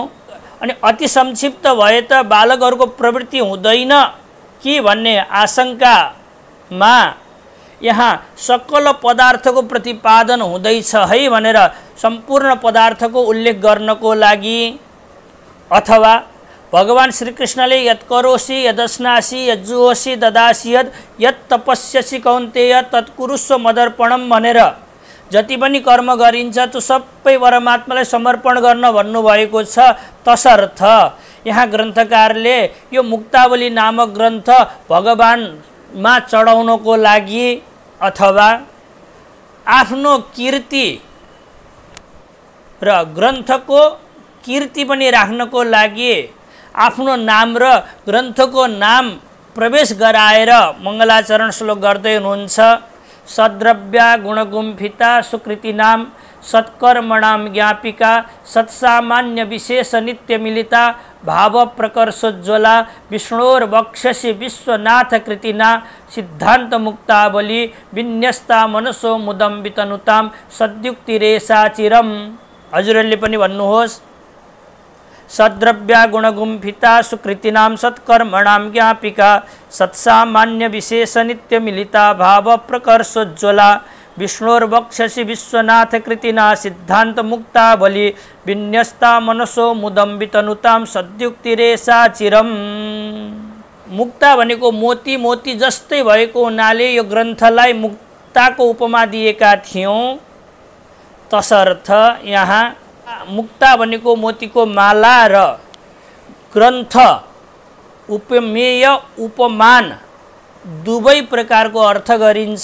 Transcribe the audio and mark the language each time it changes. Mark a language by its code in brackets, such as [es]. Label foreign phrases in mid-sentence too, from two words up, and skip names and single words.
[ne] अनि अति संक्षिप्त भए त बालकहरूको प्रवृत्ति हुँदैन कि भन्ने आशंकामा यहाँ सकल पदार्थको प्रतिपादन हुँदैछ है भनेर सम्पूर्ण पदार्थको उल्लेख गर्नको लागि, अथवा भगवान श्रीकृष्णले [sa] यत् करोसि यदस्नासि यज्जुहोसि ददासि यत् तपस्यसि कौन्तेय तत्कुरुस्व मदर्पणम [ne] भनेर जति पनि कर्म गरिन्छ त्यो सबै परमात्मालाई समर्पण गर्न भन्नुभएको छ। तसर्थ यहाँ ग्रन्थकारले यो मुक्तावली नामक ग्रन्थ भगवानमा चढाउनको लागि अथवा आफ्नो कीर्ति र ग्रन्थको कीर्ति पनि राख्नको लागि आफ्नो नाम र ग्रन्थको नाम प्रवेश गराएर मङ्गलाचरण श्लोक गर्दै हुनुहुन्छ। [sa] सद्द्रव्या गुणगुम्फिता सुकृतिनाम सत्कर्मणाम ज्ञापिका सत्सामान्य विशेष नित्य मिलिता भाव प्रकर्षोज्ज्वला विष्णोर्वक्षसि विश्वनाथ कृतिना सिद्धान्त मुक्तावली विन्यस्ता मनसो मुदम वितनुताम सद्युक्तिरेषा चिरम। [ne] हजुरहरूले पनि भन्नुहोस्। [sa] सद्द्रव्या गुणगुम्फिता सुकृतिनाम सत्कर्मणाम ज्ञापिका सत्सामान्य विशेष नित्य मिलिता भाव प्रकर्षोज्ज्वला विष्णुर्वक्षसि विश्वनाथ कृतिना सिद्धान्त मुक्तावली विन्यस्ता मनसो मुदम वितनुताम सद्युक्तिरेसा चिरम। [ne] मुक्ता भनेको मोती, मोती जस्तै भएको हुनाले यो ग्रन्थलाई मुक्ताको उपमा दिएका थियौँ। तसर्थ यहाँ मुक्ता भनेको मोतीको माला र ग्रन्थ उपमेय उपमान दुवै प्रकारको अर्थ गरिन्छ।